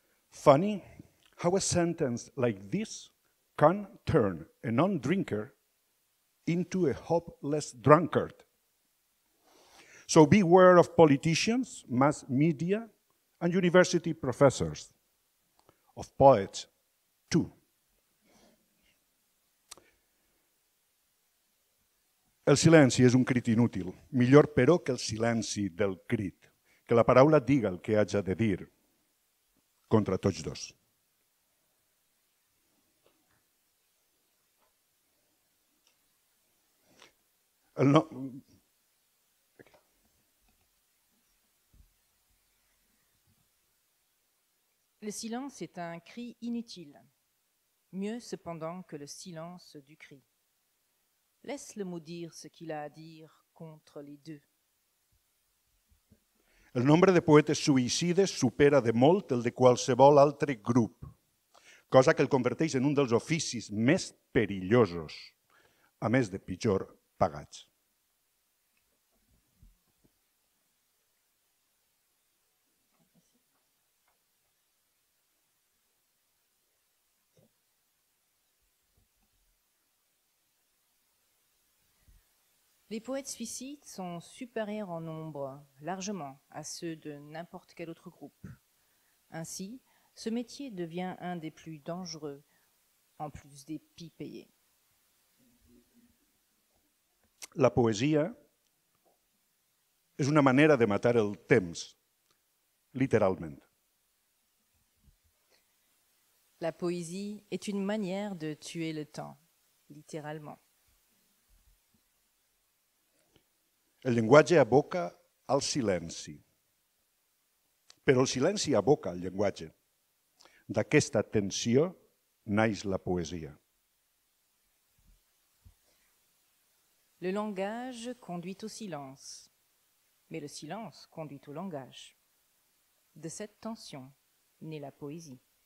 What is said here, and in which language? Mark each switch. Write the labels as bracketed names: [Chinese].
[English] Funny how a sentence like this can turn a non-drinker into a hopeless drunkard. So beware of politicians, mass media, and university professors, of poets too. [Catalan] El silenci és un crit inútil, millor però que el silenci del crit, que la paraula diga el que haja de dir contra tots dos. [French] Le silence est un cri inutile, mieux cependant que le silence du cri. Laisse le mot dire ce qu'il a à dire contre les deux. [Catalan] El nombre de poetes suïcides supera de molt el de qualsevol altre grup, cosa que el converteix en un dels oficis més perillosos, a més de pitjor pagats. [French] Les poètes suicides sont supérieurs en nombre, largement, à ceux de n'importe quel autre groupe. Ainsi, ce métier devient un des plus dangereux, en plus des pis payés. [Catalan] La poesia és una manera de matar el temps, literalment. [French] La poésie est une manière de tuer le temps, littéralement. [Catalan] El llenguatge aboca al silenci, però el silenci aboca al llenguatge. D'aquesta tensió naix la poesia. [French] Le langage conduit au silence, mais le silence conduit au langage. De cette tension naît la poésie.